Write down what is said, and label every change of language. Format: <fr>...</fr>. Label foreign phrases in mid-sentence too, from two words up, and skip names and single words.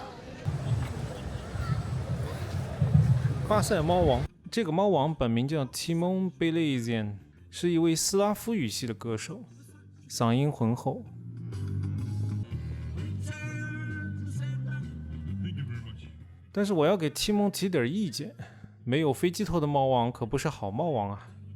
<zh>巴塞貓王，這個貓王本名叫 Timon Belazian， 是一位斯拉夫語系的歌手，嗓音渾厚。但是我要給 Timon 提點意見，沒有飛機頭的貓王可不是好貓王啊。</zh>